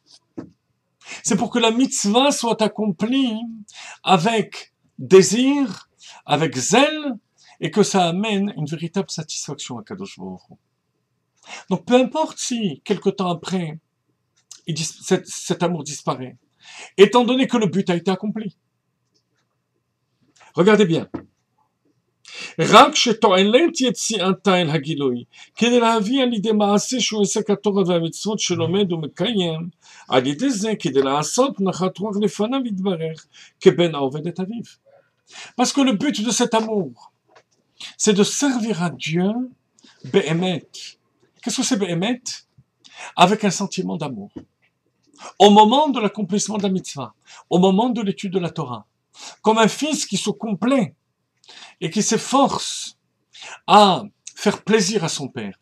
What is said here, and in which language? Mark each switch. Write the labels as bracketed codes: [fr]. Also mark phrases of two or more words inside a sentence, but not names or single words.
[fr] C'est pour que la mitzvah soit accomplie avec désir, avec zèle, et que ça amène une véritable satisfaction à Kadosh Baruch Hu. Donc peu importe si, quelque temps après, cet amour disparaît, étant donné que le but a été accompli. regardez bien. [he] רק שתועלת יציאתה אל הגילוי, כדי להביא על ידי מעשה שהוא עסק התורה והמצוות שלומד ומקיים, על ידי זה כדי לעשות נחת רוח לפניו יתברך, כבן העובד את אביו. [fr] Parce que le but de cet amour, c'est de servir à Dieu, Be'emet. Qu'est-ce que c'est Be'emet? Avec un sentiment d'amour. Au moment de l'accomplissement de la mitzvah, au moment de l'étude de la Torah, comme un fils qui se complaît et qui s'efforce à faire plaisir à son père.